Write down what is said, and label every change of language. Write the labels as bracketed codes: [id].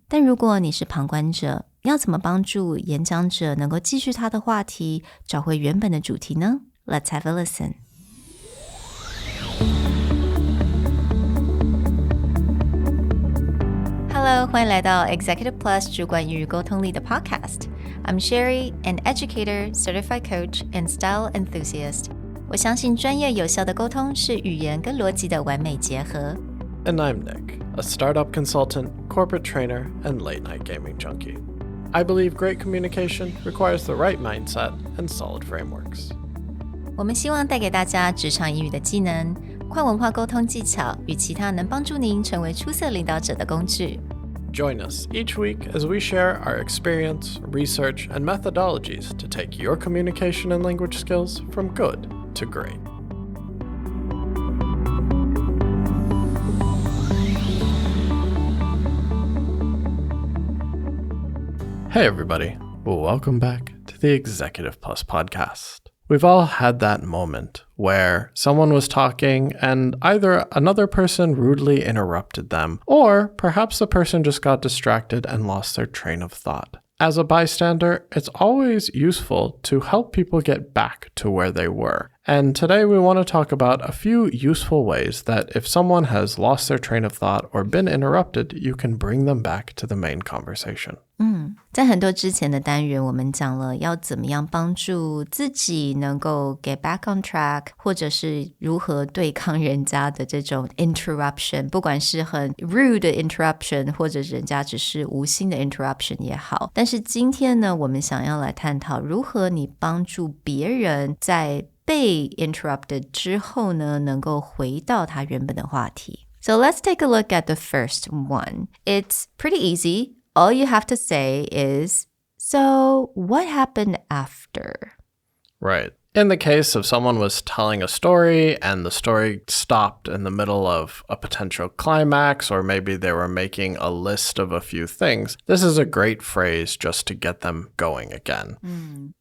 [zh] 但如果你是旁观者，要怎么帮助演讲者能够继续他的话题，找回原本的主题呢？ [en] Let's have a listen. Hello, [zh] 欢迎来到 Executive Plus 主管与沟通力的 Podcast. [en] I'm Sherry, an educator, certified coach, and style enthusiast. [zh] 我相信专业有效的沟通是语言跟逻辑的完美结合。 [en] And I'm Nick, a startup consultant, corporate trainer, and late-night gaming junkie. I believe great communication requires the right mindset and solid frameworks. [zh] 我们希望带给大家职场英语的技能、跨文化沟通技巧与其他能帮助您成为出色领导者的工具。 [en] Join us each week as we share our experience, research, and methodologies to take your communication and language skills from good to great. Hey everybody, welcome back to the Executive Plus podcast. We've all had that moment where someone was talking and either another person rudely interrupted them, or perhaps the person just got distracted and lost their train of thought. As a bystander, it's always useful to help people get back to where they were. And today we want to talk about a few useful ways that if someone has lost their train of thought or been interrupted, you can bring them back to the main conversation. [zh] 在很多之前的单元，我们讲了要怎么样帮助自己能够 [en] get back on track， [zh] 或者是如何对抗人家的这种 interruption， 不管是很 rude 的 interruption， 或者人家只是无心的 interruption 也好。但是今天呢，我们想要来探讨如何你帮助别人在被 interrupted 之后呢，能够回到他原本的话题。 [en] So let's take a look at the first one. It's pretty easy.All you have to say is, so what happened after? Right. In the case of someone was telling a story and the story stopped in the middle of a potential climax, or maybe they were making a list of a few things, this is a great phrase just to get them going again.